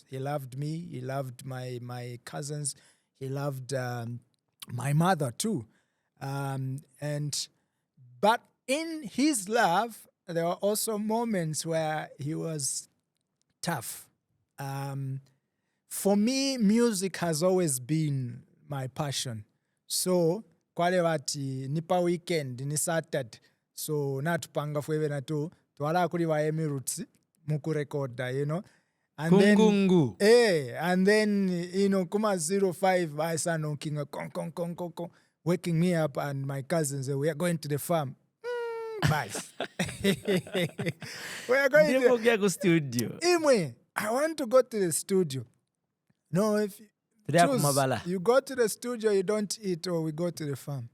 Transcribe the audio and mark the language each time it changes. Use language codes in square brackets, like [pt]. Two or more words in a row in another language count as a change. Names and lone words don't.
[en] He loved me. He loved my cousins. He loved my mother too. And But in his love, there were also moments where he was tough. For me, music has always been my passion. So, [bem] kwale wati nipa weekend ni Saturday. So, natupanga fwewe na tu twala kuli wa Emirates mukurekoda, [en] And then, kuma 05, I started knocking, waking me up, and my cousins say, we are going to the farm. Bye. We are going to the studio. Imwe, I want to go to the studio. No, if you go to the studio, you don't eat, or we go to the farm.